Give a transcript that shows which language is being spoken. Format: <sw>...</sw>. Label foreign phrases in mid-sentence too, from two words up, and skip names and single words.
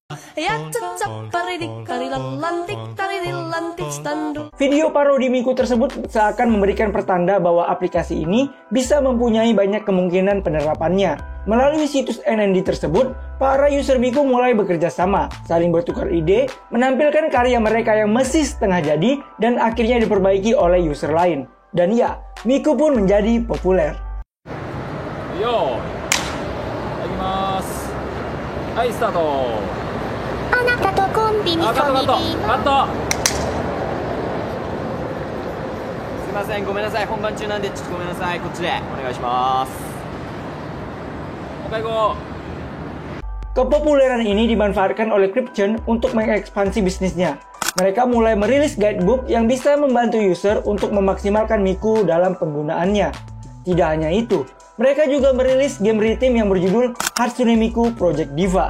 <id>Video parodi Miku tersebut seakan memberikan pertanda bahwa aplikasi ini bisa mempunyai banyak kemungkinan penerapannya. Melalui situs NND tersebut, para user Miku mulai bekerja sama, saling bertukar ide, menampilkan karya mereka yang masih setengah jadi dan akhirnya diperbaiki oleh user lain. Dan ya, Miku pun menjadi populer.</id> <ja>よ、行きます.</ja> <en>Hai, start.</en> <ja>あなたとコンビニカットカットカット。すいません、ごめんなさい、本番中なんでちょっとごめんなさい、こっちでお願いします。</ja> <en>Oke, go.</en> <id>Kepopuleran ini dimanfaatkan oleh Krypton untuk mengekspansi bisnisnya. Mereka mulai merilis guidebook yang bisa membantu user untuk memaksimalkan Miku dalam penggunaannya. Tidak hanya itu, mereka juga merilis</id> <en>game rhythm</en> <id>yang berjudul Hatsune Miku Project Diva.</id>